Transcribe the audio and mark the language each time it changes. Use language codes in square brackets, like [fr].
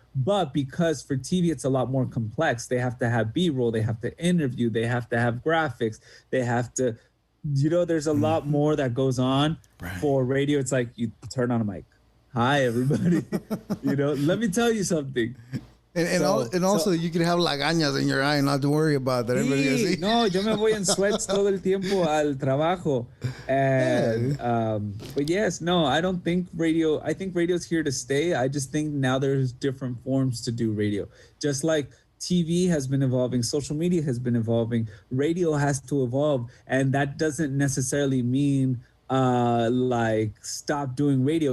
[en] But because for TV, it's a lot more complex. They have to have B-roll, they have to interview, they have to have graphics, they have to, there's a lot more that goes on. Right. For radio, it's like you turn on a mic. Hi, everybody. Let me tell you something. And also you can have lagañas in your eye and not to worry about that. [es] Sí, no, yo me voy en sweats todo el tiempo al trabajo. [en] And, but yes, no, I don't think I think radio's here to stay. I just think now there's different forms to do radio. Just like TV has been evolving, social media has been evolving, radio has to evolve. And that doesn't necessarily mean like stop doing radio.